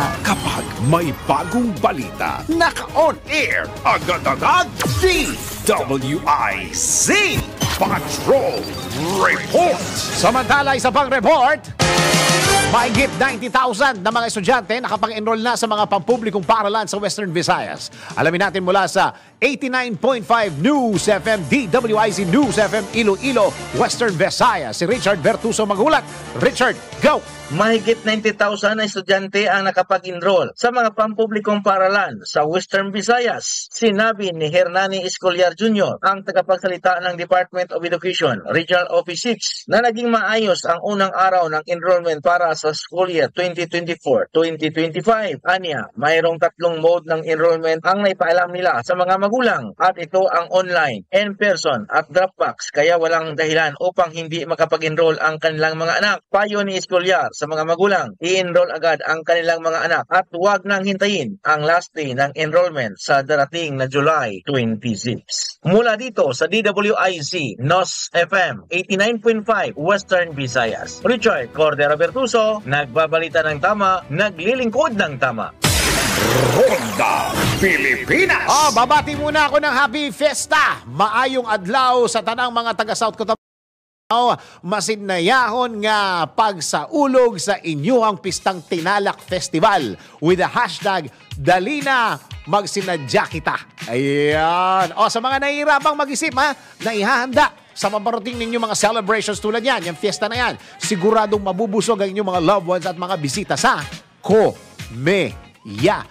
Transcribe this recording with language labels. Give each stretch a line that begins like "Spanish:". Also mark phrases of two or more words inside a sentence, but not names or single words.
Filipino: Kapag may bagong balita, naka-on air, agad-agad, DWIZ Patrol Report. Samantala, isa pang report. Mahigit 90,000 na mga estudyante nakapag-enroll na sa mga pampublikong paaralan sa Western Visayas. Alamin natin mula sa 89.5 News FM, DWIZ News FM, Iloilo, Western Visayas.
Hiligaynon: Si Richard Bertuso maghulat.
Filipino: Richard, go! Mahigit 90,000 na estudyante ang nakapag-enroll sa mga pampublikong paaralan sa Western Visayas. Sinabi ni Hernani Escoliar Jr., ang tagapagsalita ng Department of Education, Regional Office 6, na naging maayos ang unang araw ng enrollment para sa
English: school year
Filipino: 2024-2025. Anya, mayroong tatlong mode ng enrollment ang naipaalam nila sa mga magulang at ito ang online, in-person at Dropbox kaya walang dahilan upang hindi makapag-enroll ang kanilang mga anak. Payo ni Escoliar sa mga magulang, i-enroll agad ang kanilang mga anak at huwag nang hintayin ang
English: last day
Filipino: ng enrollment sa darating na July 26. Mula dito sa DWIZ NOS FM 89.5 Western Visayas, Richard Cordero Bertuso, nagbabalita ng tama, naglilingkod ng tama. Ronda Pilipinas. Babati muna ako ng
English: Happy Fiesta.
Cebuano: Maayong adlaw sa tanang mga taga-South Cotabato. Masinayahon nga pagsaulog sa inyuhang pistang Tinalak Festival
English: with the hashtag
Cebuano: Dalina Magsinadya Kita.
Filipino: Ayan. Sa mga nahihirapang mag-isip na ihahanda sa maparating ninyo mga celebrations tulad yan, yung fiesta na yan, siguradong mabubusog ang inyong mga
English: loved ones
Filipino: at mga bisita sa Komeya.